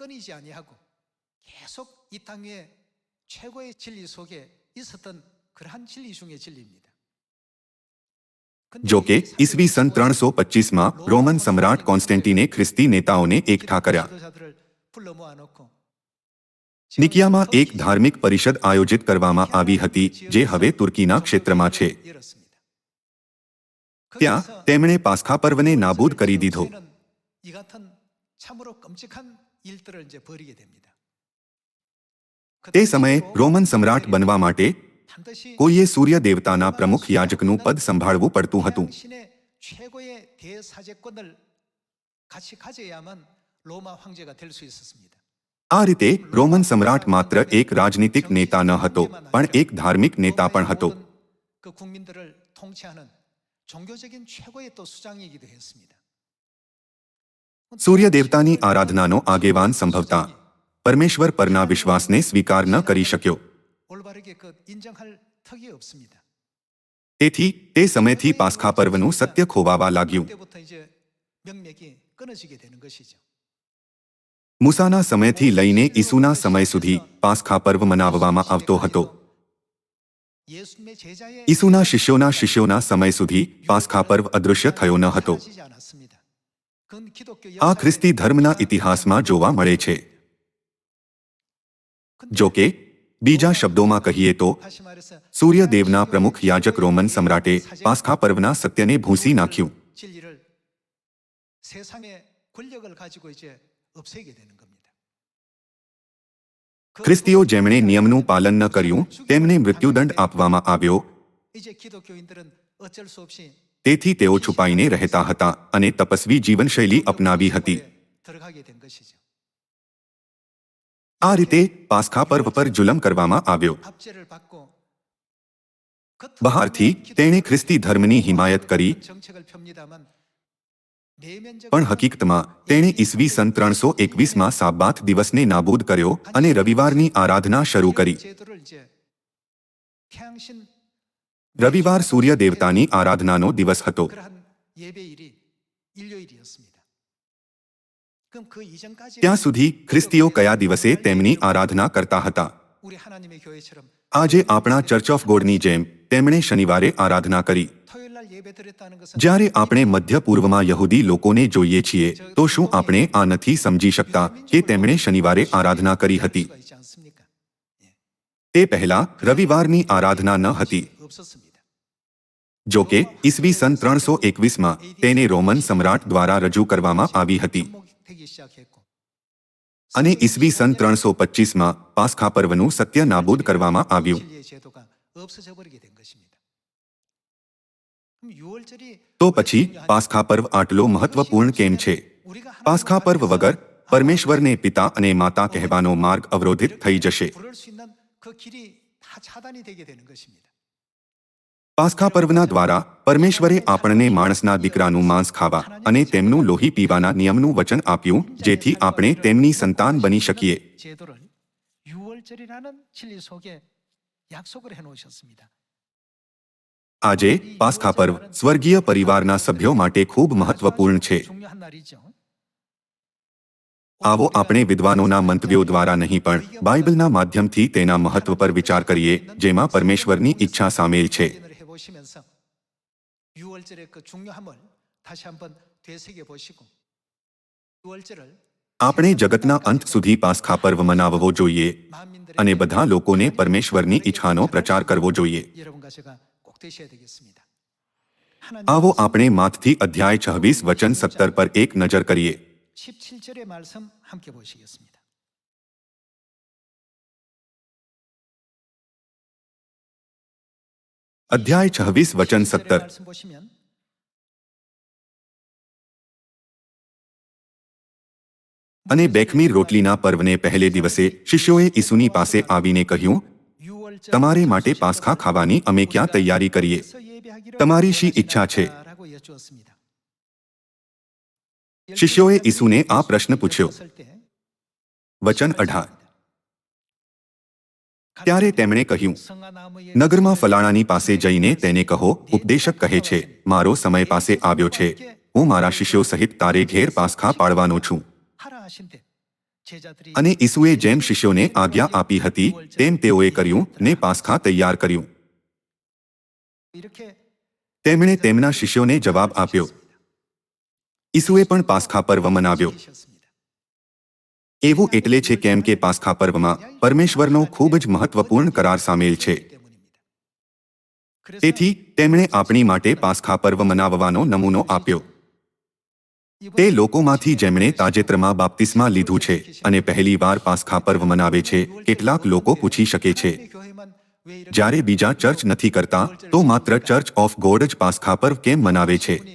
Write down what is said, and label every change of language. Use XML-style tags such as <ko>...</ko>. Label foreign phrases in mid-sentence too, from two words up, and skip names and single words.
<gu>જો કે ઈસવીસન 325માં રોમન સમ્રાટ કોન્સ્ટેન્ટીને ખ્રિસ્તી નેતાઓને એકઠા કર્યા. નિકિયામાં એક ધાર્મિક પરિષદ આયોજિત કરવામાં આવી હતી, જે હવે તુર્કીના ક્ષેત્રમાં છે. ત્યાં તેમણે પાસ્ખા પર્વને નાબૂદ કરી દીધો.</gu> <ko>참으로 끔찍한 일들을 이제 벌이게 됩니다.</ko> <gu>તે સમયે રોમન સમ્રાટ બનવા માટે</gu> <ko>반드시</ko> <gu>કોઈએ સૂર્ય દેવતાના પ્રમુખ યાજકનું પદ સંભાળવું પડતું હતું.</gu> <ko>신의 최고의 대사제권을 같이 가져야만 로마 황제가 될 수 있었습니다.</ko> <gu>આ રીતે રોમન સમ્રાટ માત્ર એક રાજનીતિક નેતા ન હતો, પણ એક ધાર્મિક નેતા પણ હતો.</gu> <ko>그 국민들을 통치하는 종교적인 최고의 또 수장이기도 했습니다.</ko> <gu>સૂર્ય દેવતાની આરાધનાનો આગેવાન સંભવતા પરમેશ્વર પરના વિશ્વાસને સ્વીકાર ન કરી શક્યો.</gu> <ko>올바르게 그 인정할 턱이 없습니다.</ko> <gu>તેથી તે સમયથી પાસ્ખા પર્વનું સત્ય ખોવાવા लाग्યું.</gu> <ko>그때부터 이제 명맥이 끊어지게 되는 것이죠.</ko> <gu>મૂસાના સમયથી લઈને ઈસુના સમય સુધી પાસ્ખા પર્વ મનાવવામાં આવતો હતો.</gu> <ko>예수님의 제자의</ko> <gu>ઈસુના શિષ્યોના સમય સુધી પાસ્ખા પર્વ અદૃશ્ય થયો ન હતો.</gu> <ko>사라지지 않았습니다. 그건 기독교</ko> <gu>આ ખ્રિસ્તી ધર્મના ઇતિહાસમાં જોવા મળે છે. જો કે બીજા શબ્દોમાં કહીએ તો</gu> <ko>다시 말해서</ko> <gu>સૂર્યદેવના પ્રમુખ યાજક રોમન સમ્રાટે પાસ્ખા પર્વના સત્યને ભૂંસી નાખ્યું.</gu> <ko>진리를 세상의 권력을 가지고 이제 없애게 되는 겁니다.</ko> <gu>ખ્રિસ્તીઓ જેમણે નિયમનું પાલન ન કર્યું તેમને મૃત્યુદંડ આપવામાં આવ્યો.</gu> <ko>이제 기독교인들은 어쩔 수 없이</ko> <gu>તેથી તેઓ છુપાઈને રહેતા હતા અને તપસ્વી જીવનશૈલી અપનાવી હતી.</gu> <ko>들어가게 된 것이죠.</ko> <gu>આ રીતે પાસ્ખા પર્વ પર જુલમ કરવામાં આવ્યો.</gu> <ko>압제를 받고</ko> <gu>બહારથી તેણે ખ્રિસ્તી ધર્મની હિમાયત કરી,</gu> <ko>정책을 펴니다만</ko> <gu>પણ હકીકતમાં તેણે ઈસવીસન 321માં સાબ્બાત દિવસને નાબૂદ કર્યો અને રવિવારની આરાધના શરૂ કરી.</gu> <ko>제도를 이제 태양신</ko> <gu>રવિવાર સૂર્ય દેવતાની આરાધનાનો દિવસ હતો.</gu> <ko>그러한 예배일이 일요일이었습니다. 그럼 그 이전까지</ko> <gu>ત્યાં સુધી ખ્રિસ્તીઓ કયા દિવસે તેમની આરાધના કરતા હતા?</gu> <ko>우리 하나님의 교회처럼</ko> <gu>આજે આપણા ચર્ચ ઓફ ગોડની જેમ તેમણે શનિવારે આરાધના કરી.</gu> <ko>토요일 날 예배 드렸다는 것은</ko> <gu>જ્યારે આપણે મધ્ય પૂર્વમાં યહૂદી લોકોને જોઈએ છીએ તો શું આપણે આ નથી સમજી શકતા કે તેમણે શનિવારે આરાધના કરી હતી?</gu> <ko>수가 있지 않습니까?</ko> <gu>તે પહેલા રવિવારની આરાધના ન હતી.</gu> <ko>없었습니다.</ko> <gu>જો કે ઈસવીસન 321માં તેને રોમન સમ્રાટ દ્વારા રજૂ કરવામાં આવી હતી</gu> <ko>접목되기 시작했고</ko> <gu>અને ઈસવીસન 325માં પાસ્ખા પર્વનું સત્ય નાબૂદ કરવામાં આવ્યું.</gu> <ko>진리의 제도가 없어져 버리게 된 것입니다. 그럼 유월절이</ko> <gu>તો પછી પાસ્ખા પર્વ આટલો મહત્વપૂર્ણ કેમ છે? પાસ્ખા પર્વ વગર પરમેશ્વરને પિતા અને માતા કહેવાનો માર્ગ અવરોધિત થઈ જશે.</gu> <ko>부를 수 있는 그 길이 다 차단이 되게 되는 것입니다.</ko> <gu>પાસ્ખા પર્વના દ્વારા પરમેશ્વરે આપણને માણસના દીકરાનું માંસ ખાવા અને તેમનું લોહી પીવાના નિયમનું વચન આપ્યું જેથી આપણે તેમની સંતાન બની શકીએ.</gu> <ko>제도를 유월절이라는 진리 속에 약속을 해 놓으셨습니다.</ko> <gu>આજે પાસ્ખા પર્વ સ્વર્ગીય પરિવારના સભ્યો માટે ખૂબ મહત્વપૂર્ણ છે.</gu> <ko>중요한 날이죠.</ko> <gu>આવો આપણે વિદ્વાનોના મંતવ્યો દ્વારા નહીં પણ બાઇબલના માધ્યમથી તેના મહત્વ પર વિચાર કરીએ જેમાં પરમેશ્વરની ઈચ્છા સામેલ છે.</gu> <ko>해보시면서 유월절의 그 중요함을 다시 한번 되새겨 보시고 유월절을</ko> <gu>આપણે જગતના અંત સુધી પાસ્ખા પર્વ મનાવવો જોઈએ અને બધા લોકોને પરમેશ્વરની ઈચ્છાનો પ્રચાર કરવો જોઈએ.</gu> <ko>여러분과 제가 꼭 되셔야 되겠습니다.</ko> <gu>આવો આપણે માથથી અધ્યાય 26 વચન 17 પર એક નજર કરીએ.</gu> <ko>17절의 말씀 함께 보시겠습니다.</ko> <gu>અધ્યાય 26 વચન 17.</gu> <ko>말씀 보시면</ko> <gu>અને બેખમીર રોટલીના પર્વને પહેલે દિવસે શિષ્યોએ ઈસુની પાસે આવીને કહ્યું,</gu> <ko>유월절</ko> <gu>તમારે માટે પાસ્ખા ખાવાની અમે ક્યાં તૈયારી કરીએ? તમારી શી ઈચ્છા છે?</gu> <ko>라고 여쭈었습니다.</ko> <gu>શિષ્યોએ ઈસુને આ પ્રશ્ન પૂછ્યો.</gu> <ko>했을 때</ko> <gu>વચન 18. ત્યારે તેમણે કહ્યું,</gu> <ko>성화나무의</ko> <gu>નગરમાં ફલાણાની પાસે જઈને તેને કહો, ઉપદેશક કહે છે, મારો સમય પાસે આવ્યો છે, હું મારા શિષ્યો સહિત તારે ઘેર પાસ્ખા પાડવાનો છું.</gu> <ko>하라 하신대 제자들이</ko> <gu>અને ઈસુએ જેમ શિષ્યોને આજ્ઞા આપી હતી તેમ તેઓએ કર્યું ને પાસ્ખા તૈયાર કર્યું.</gu> <ko>이렇게</ko> <gu>તેમણે તેમના શિષ્યોને જવાબ આપ્યો. ઈસુએ પણ પાસ્ખા પર્વ મનાવ્યો.</gu> <ko>지으셨습니다.</ko> <gu>એવું એટલે છે કેમ કે પાસ્ખા પર્વમાં પરમેશ્વરનો ખૂબ જ મહત્વપૂર્ણ કરાર સામેલ છે.</gu> <ko>때문입니다. 그래서</ko> <gu>તેથી તેમણે આપણી માટે પાસ્ખા પર્વ મનાવવાનો નમૂનો આપ્યો. તે લોકોમાંથી જેમણે તાજેતરમાં બાપ્તિસ્મા લીધું છે અને પહેલીવાર પાસ્ખા પર્વ મનાવે છે. કેટલાક લોકો પૂછી શકે છે, જ્યારે બીજા ચર્ચ નથી કરતા તો માત્ર ચર્ચ ઓફ ગોડ જ પાસ્ખા પર્વ કેમ મનાવે છે?</gu>